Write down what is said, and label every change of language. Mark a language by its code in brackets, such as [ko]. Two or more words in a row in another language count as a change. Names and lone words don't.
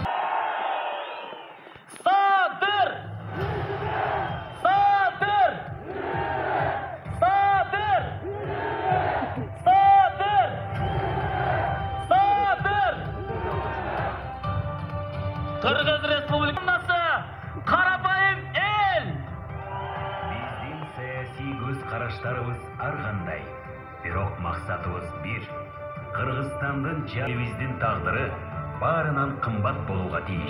[ky] Sadır! Sadır! Sadır! Sadır! Sadır! Kırgız Respublikası Karapayım el! Биздин саясий көз караштарыбыз ар кандай. Бирок максатыбыз бир. Кыргызстандын элибиздин тагдыры баарынан кымбат болууга тийиш.